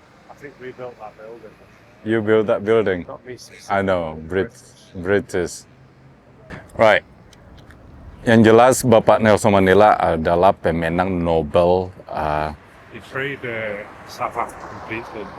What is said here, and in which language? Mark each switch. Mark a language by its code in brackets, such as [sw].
[en] I think we built that building. You built that building. Not me. I know, British. Right. [id] Yang jelas Bapak Nelson Mandela adalah pemenang Nobel. [en] He freed South African people.